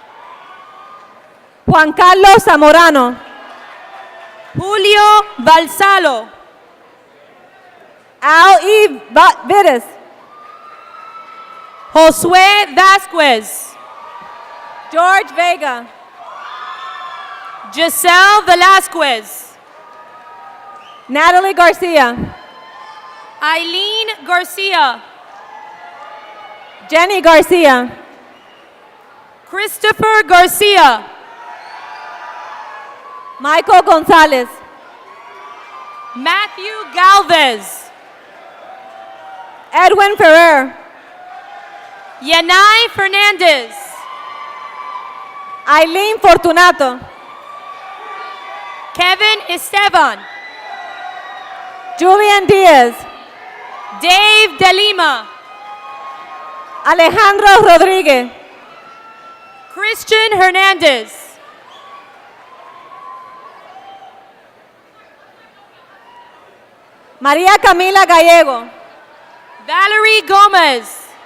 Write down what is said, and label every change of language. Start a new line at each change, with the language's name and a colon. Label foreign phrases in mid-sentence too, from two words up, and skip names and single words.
English: Juan Carlos Zamorano, Julio Balsalo, Al E. Vides, Josué Vasquez, George Vega, Giselle Velasquez, Natalie Garcia, Eileen Garcia, Jenny Garcia, Christopher Garcia, Michael Gonzalez, Matthew Galvez, Edwin Ferrer, Yanai Fernandez. Eileen Fortunato, Kevin Esteban. Julian Diaz, Dave De Lima. Alejandro Rodriguez, Christian Hernandez. María Camila Gallego, Valerie Gomez.